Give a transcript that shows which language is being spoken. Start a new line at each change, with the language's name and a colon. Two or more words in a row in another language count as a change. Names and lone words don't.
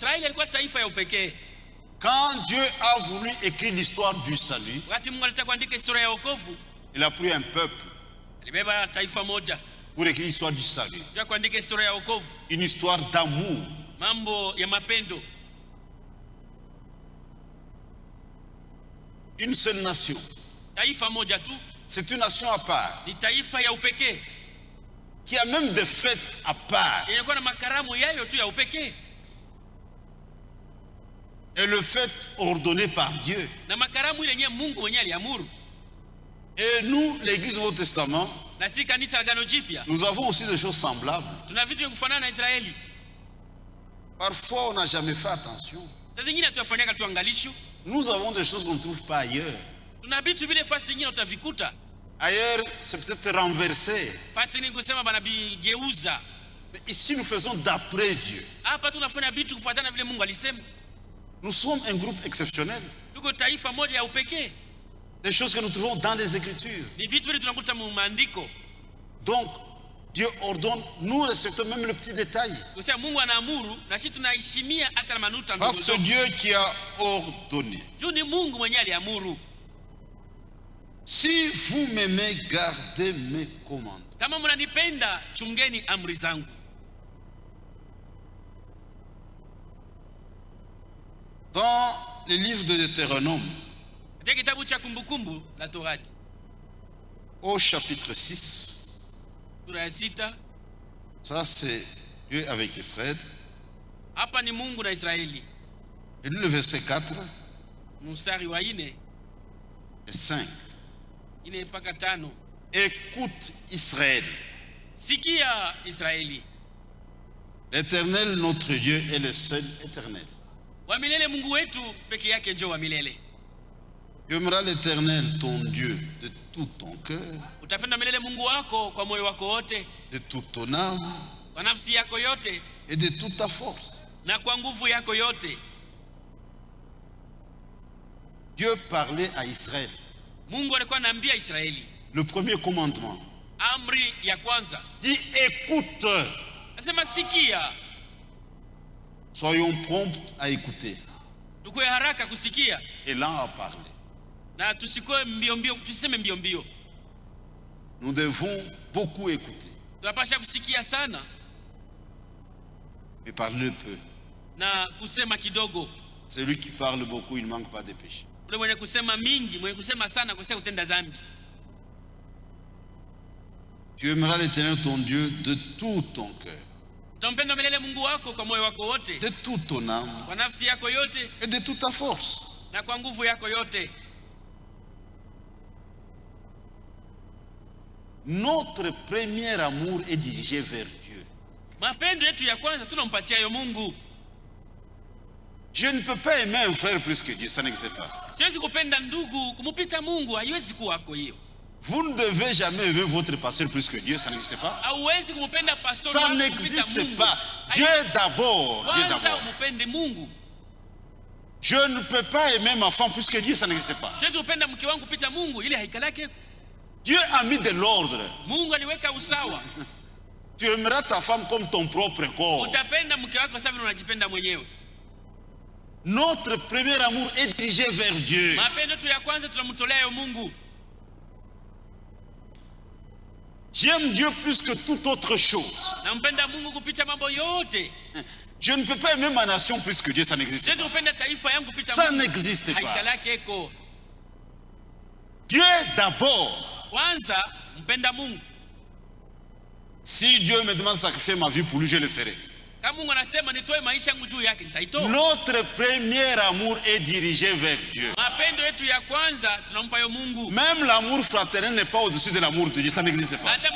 French: Quand Dieu a voulu écrire l'histoire du salut, il a pris un peuple pour écrire l'histoire du salut. Une histoire d'amour. Une seule nation.
Swahili: Taifa moja tu.
French: C'est une nation à part.
Swahili: Ni taifa ya upekee.
French: Qui a même des fêtes à part.
Swahili: Inakuwa na makaramu yayo tu ya upekee.
French: Et le fait ordonné par Dieu.
Swahili: Na makaramu ile yenyewe Mungu mwenyewe aliamuru.
French: Et nous, l'Église du Nouveau Testament,
Swahili: na si kanisa la Agano Jipya,
French: nous avons aussi des choses semblables.
Swahili: Tuna vitu vya kufanana na Israeli.
French: Parfois, on n'a jamais fait attention.
Swahili: Sasa zingine hatufanyaka tu angalisho.
French: Nous avons des choses qu'on ne trouve pas ailleurs.
Swahili: Tuna vitu vile fasi zingine utavikuta.
French: Ailleurs, c'est peut-être renversé.
Swahili: Fasi ni kusema bana bigeuza.
French: Mais ici, nous faisons d'après Dieu.
Swahili: Hapa tunafanya vitu kufuatana vile Mungu alisema.
French: Nous sommes un groupe exceptionnel.
Swahili: Tuko taifa moja ya upekee.
French: Des choses que nous trouvons dans les Écritures.
Swahili: Ni vitu vile tunakuta mu maandiko.
French: Donc, Dieu ordonne, nous respectons même le petit détail.
Swahili: Kusema Mungu anaamuru na sisi tunaheshimia hata manuta ndogo.
French: Parce que Dieu qui a ordonné.
Swahili: Juu ni Mungu mwenyewe aliamuru.
French: Si vous m'aimez, gardez mes commandements.
Swahili: Kama mnanipenda, chungeni amri zangu.
French: Dans le livre de Deutéronome,
Swahili: katika kitabu cha Kumbukumbu la Torati,
French: au chapitre 6,
Swahili: sura ya 6,
French: ça c'est Dieu avec Israël.
Swahili: Hapa ni Mungu na Israeli.
French: Et le verset 4
Swahili: mstari wa 4
French: et 5.
Swahili: 4 mpaka 5.
French: Écoute Israël.
Swahili: Sikia Israeli.
French: L'Éternel notre Dieu est le seul éternel.
Swahili: Wa milele Mungu wetu peke yake ndio wa milele.
French: Tu aimeras l'Éternel ton Dieu de tout ton cœur.
Swahili: Utapenda milele Mungu wako kwa moyo wako wote,
French: de toute ton âme,
Swahili: kwa nafsi yako yote,
French: et de toute ta force.
Swahili: Na kwa nguvu yako yote.
French: Dieu parlait à Israël.
Swahili: Mungu alikuwa anaambia Israeli.
French: Le premier commandement.
Swahili: Amri ya kwanza.
French: Dit écoute.
Swahili: Nasema sikia.
French: Soyons prompts à écouter.
Swahili: Tukue haraka kusikia.
French: Et là à parler.
Swahili: Na tusikoe mbio mbio, tuseme mbio mbio.
French: Nous devons beaucoup écouter.
Swahili: Tunapaswa kusikia sana.
French: Et parler peu.
Swahili: Na kusema kidogo.
French: Celui qui parle beaucoup, il ne manque pas de péché.
Swahili: Ule mwenye kusema mingi, mwenye kusema sana kusema utenda dhambi.
French: Tu aimeras l'Éternel ton Dieu de tout ton cœur.
Swahili: Utampenda milele Mungu wako kwa moyo wako wote.
French: De toute ton âme.
Swahili: Kwa nafsi yako yote.
French: Et de toute ta force.
Swahili: Na kwa nguvu yako yote.
French: Notre premier amour est dirigé vers Dieu.
Swahili: Mapendo yetu ya kwanza tunampatia yo Mungu.
French: Je ne peux pas aimer un frère plus que Dieu, ça n'existe pas.
Swahili: Siwezi kupenda ndugu kumupita Mungu, haiwezi kuwa hapo hiyo.
French: Vous ne devez jamais aimer votre pasteur plus que Dieu, ça n'existe pas.
Swahili: Hauwezi kumpenda pastor
French: ça n'existe pas. Dieu d'abord. Dieu d'abord.
Swahili: Mungu.
French: Je ne peux pas aimer ma femme plus que Dieu, ça n'existe pas.
Swahili: Siwezi kupenda mke wangu kupita Mungu, ile haikalake.
French: Dieu a mis de l'ordre.
Swahili: Mungu aliweka usawa.
French: Tu aimeras ta femme comme ton propre corps.
Swahili: Utapenda mke wako sawa vile unajipenda mwenyewe.
French: Notre premier amour est dirigé vers Dieu.
Swahili: Mapendo tu ya kwanza tunamtolea Mungu.
French: J'aime Dieu plus que toute autre chose.
Swahili: Nampenda Mungu kupita mambo yote.
French: Je ne peux pas aimer ma nation plus que Dieu, ça n'existe pas.
Swahili: Kupenda taifa yangu kupita
French: ça n'existe pas.
Swahili: Haikalake eko.
French: Dieu d'abord.
Swahili: Kwanza mpenda Mungu.
French: Si Dieu me demande de sacrifier ma vie pour lui, je le ferai. Notre premier amour est dirigé vers Dieu. Même l'amour fraternel n'est pas au-dessus de l'amour de Dieu, ça n'existe pas.